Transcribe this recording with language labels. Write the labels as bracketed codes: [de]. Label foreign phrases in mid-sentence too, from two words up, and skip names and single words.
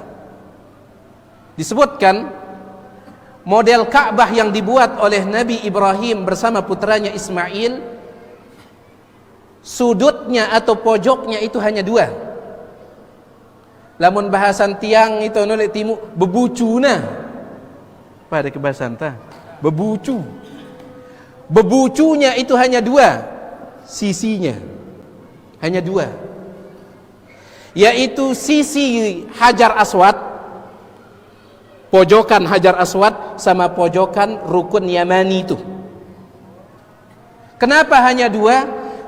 [id] Disebutkan model Ka'bah yang dibuat oleh Nabi Ibrahim bersama putranya Ismail, sudutnya atau pojoknya itu hanya 2. [sas] Lamun bahasan tiang itu nolak timu bebucuna. Pada kebahasan ta? Bebucu. [id] Bebucunya itu hanya 2 sisinya. Hanya 2. Yaitu sisi Hajar Aswad, pojokan Hajar Aswad sama pojokan Rukun Yamani itu. Kenapa hanya 2?